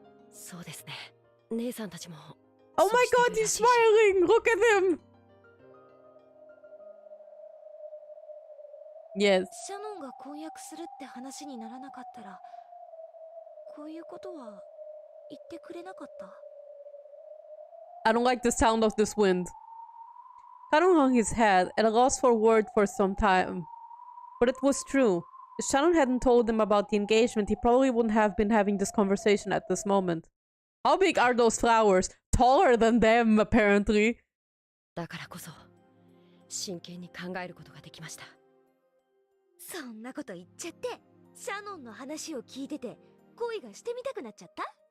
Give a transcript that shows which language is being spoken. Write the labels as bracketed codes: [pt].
[ja] そうですね。姉さんたちも。 [en] Oh my god, he's smiling! Look at him! Yes. [ja] シャノンが婚約するって話にならなかったら、こういうことは言ってくれなかった。 [en] I don't like the sound of this wind. Kanon hung his head, at a loss for word for some time. But it was true. If Shannon hadn't told him about the engagement, he probably wouldn't have been having this conversation at this moment. How big are those flowers? Taller than them, apparently. [ja] だからこそ、真剣に考えることができました。そんなこと言っちゃって、シャノンの話を聞いてて、恋がしてみたくなっちゃった？